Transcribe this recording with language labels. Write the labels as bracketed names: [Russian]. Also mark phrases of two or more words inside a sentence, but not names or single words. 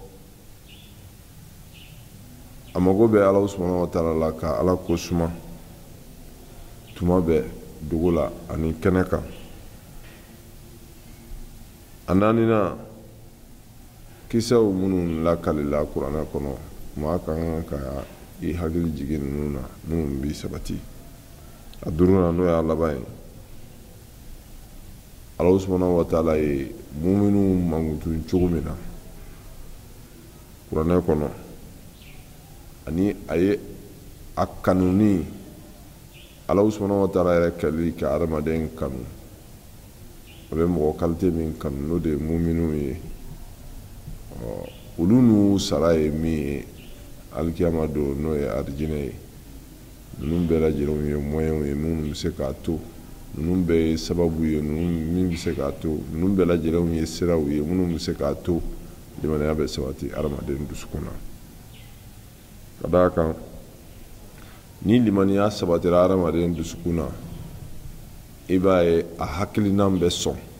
[Bambara] a mago bɛ Alahu [Arabic] سبحانه وتعالى [Bambara] la ka Ala ko suma tuma bɛɛ dogo la ani kɛnɛ kan a naaninan kisɛw minnu lakalila kuranɛ kɔnɔ maa ka kan ka i hakili jigin ninnu na minnu b'i sabati a duurunan n'o y'a laban ye Alahu [Arabic] سبحانه وتعالى [Bambara] ye muminun mangutun cogo min na kuranɛ kɔnɔ ani aye a kanuni Allah [Arabic] سبحانه وتعالى [Bambara] yɛrɛ kɛli ka adamaden kanu a bɛ mɔgɔ qualité min kanu n'o de ye muminun ye olu n'u sara ye min ye alikiyama don n'o ye arijinɛ ye ninnu bɛɛ lajɛlen ye moyen ye minnu bɛ se k'a to ninnu bɛɛ ye sababu ye min bɛ se k'a to ninnu bɛɛ lajɛlen ye siraw ye minnu bɛ se k'a to limaniya bɛ sabati adamaden dusukun na ka d'a kan ni limaniya sabatira adamaden dusukun na i b'a ye a hakilinan bɛ sɔn